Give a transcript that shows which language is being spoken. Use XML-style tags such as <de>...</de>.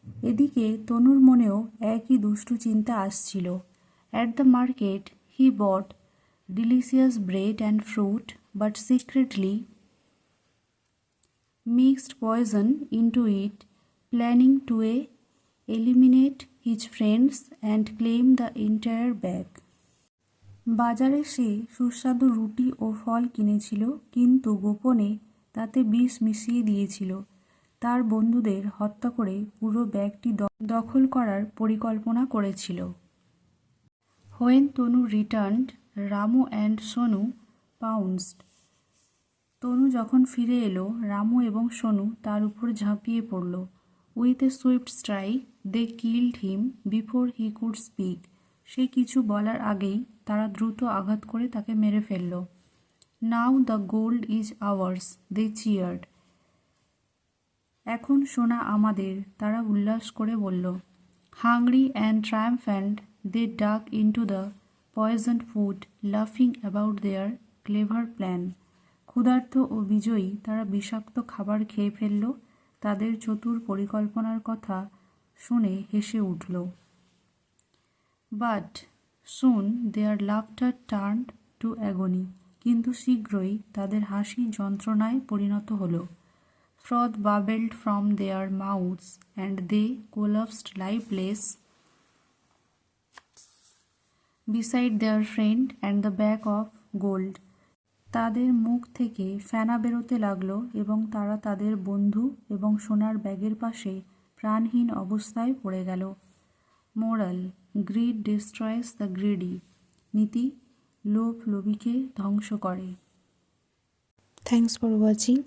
<bn>এদিকে তনুর মনেও একই দুষ্টু চিন্তা আসছিল।</bn> <en>At the market, he bought delicious bread and fruit, but secretly mixed poison into it, planning to eliminate his friends and claim the entire bag.</en> <bn>বাজারে সে সুস্বাদু রুটি ও ফল কিনেছিল, কিন্তু গোপনে তাতে বিষ মিশিয়ে দিয়েছিল। তার বন্ধুদের হত্যা করে পুরো ব্যাগটি দখল করার পরিকল্পনা করেছিল।</bn> <en>When Tanu returned, Ramu and Sonu pounced.</en> <bn>তনু যখন ফিরে এলো, রামু এবং সোনু তার উপর ঝাঁপিয়ে পড়ল।</bn> <en>With a swift strike, they killed him before he could speak.</en> <bn>সে কিছু বলার আগেই তারা দ্রুত আঘাত করে তাকে মেরে ফেলল।</bn> <en>Now the gold is ours, they cheered.</en> <bn>এখন সোনা আমাদের, তারা উল্লাস করে বলল।</bn> <en>Hungry and triumphant, they dug into the poisoned food, laughing about their clever plan.</en> <bn>ক্ষুধার্ত ও বিজয়ী তারা বিষাক্ত খাবার খেয়ে ফেলল, তাদের চতুর পরিকল্পনার কথা শুনে হেসে উঠল।</bn> <en>But soon their laughter turned to agony.</en> <bn>কিন্তু শীঘ্রই তাদের হাসি যন্ত্রণায় পরিণত হলো।</bn> <en>Froth bubbled from their mouths and they collapsed lifeless beside their friend and the bag of gold.</en> <bn>তাদের মুখ থেকে ফেনা বেরোতে লাগলো এবং তারা তাদের বন্ধু এবং সোনার ব্যাগের পাশে প্রাণহীন অবস্থায় পড়ে গেল।</bn> <en>Moral: greed destroys the greedy.</en> <bn>নীতি: লোভ লোভীকে ধ্বংস করে।</bn> <en>Thanks for watching.</en>